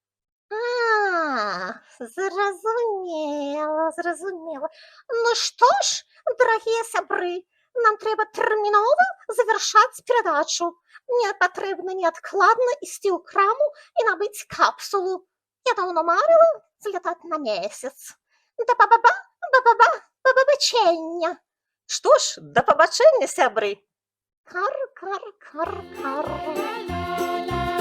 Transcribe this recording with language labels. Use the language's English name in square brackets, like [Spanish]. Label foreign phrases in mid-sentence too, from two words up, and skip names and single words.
[Belarusian] Зразумела, зразумела. Ну што ж, дарагія сябры, нам трэба тэрмінова завяршаць перадачу. Мне патрэбна неадкладна ісці ў краму і набыць капсулу. Я даўно марыла злятаць на месяц. Да ба-ба-ба, ба-ба-ба, ба-ба-бачэння. Што ж, да пабачэння, сябры. Кар, кар, кар, кар.